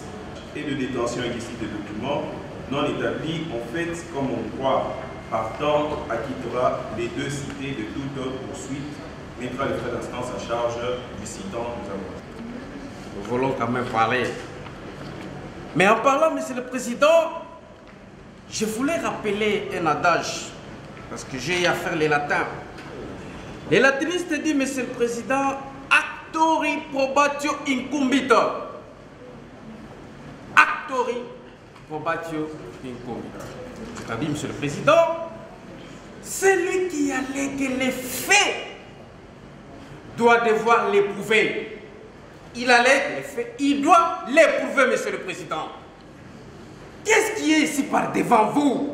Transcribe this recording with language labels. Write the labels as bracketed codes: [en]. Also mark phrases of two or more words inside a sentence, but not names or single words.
[fr] Et de détention illicite de documents non établis, en fait, comme on croit, partant, acquittera les 2 cités de toute autre poursuite, mettra les frais d'instance à charge du citant. Nous voulons quand même parler. Mais en parlant, Monsieur le Président, je voulais rappeler un adage, parce que j'ai à faire les latins. Les latinistes disent, Monsieur le Président, [la] actori probatio incumbit. Actori probatio incumbit. [fr] C'est-à-dire, Monsieur le Président, celui qui allègue les faits doit devoir les prouver. Il allègue les faits, il doit les prouver, Monsieur le Président. Qu'est-ce qui est ici par devant vous?